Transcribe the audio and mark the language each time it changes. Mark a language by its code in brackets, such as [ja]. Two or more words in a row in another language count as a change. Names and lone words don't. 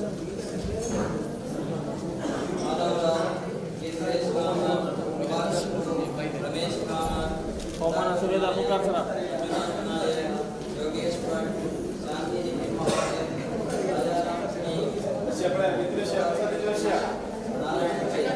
[hi] माधव केसरेश कामत प्रभाकर रमेश कामत ओमन सूर्यदा पुकार सरा योगेश भट्ट शांति राजा राम नारायण